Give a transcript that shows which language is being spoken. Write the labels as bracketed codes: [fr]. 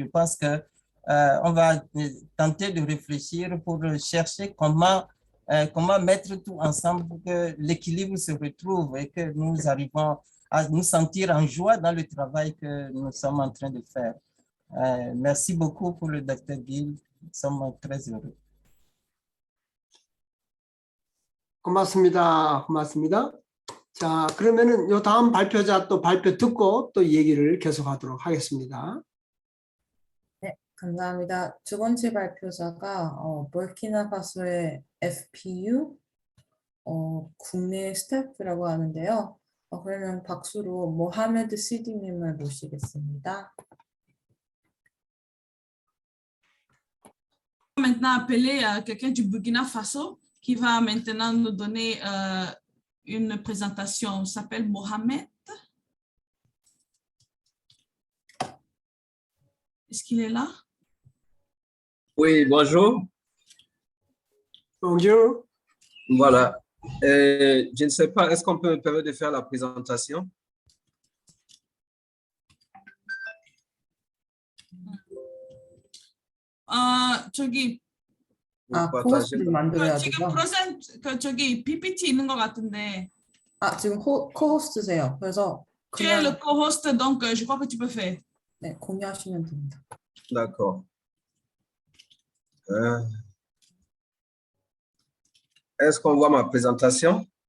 [fr] Je pense que on va tenter de réfléchir pour chercher comment mettre tout ensemble pour que l'équilibre se retrouve et que nous arrivons à nous sentir en joie dans le travail que nous sommes en train de faire. Merci beaucoup pour le Dr. Gill. Nous sommes très heureux. [ko] 고맙습니다. 고맙습니다. 자, 그러면은 요 다음 발표자 또 발표 듣고 또 얘기를 계속하도록 하겠습니다. 네, 감사합니다. 두 번째 발표자가 burkinafaso의 FPU 국내 스태프라고 하는데요. 그러면 박수로 모하메드 시디님을 모시겠습니다. [fr] Maintenant appeler quelqu'un du Burkina Faso qui va maintenant nous donner une présentation. Il s'appelle Mohamed. Est-ce qu'il est là? Oui, bonjour. Bonjour. Voilà. Je ne sais pas, est-ce qu'on peut me permettre de faire la présentation? [ko] 저기 코호스트를 만들어야 지금 되죠. 저기 PPT 있는 것 같은데. 지금 코호스트세요. 그래서 [fr] Tu es le co-host, donc je crois que tu peux faire. [ko] 네, 공유하시면 됩니다. [fr] D'accord. Est-ce qu'on voit ma présentation?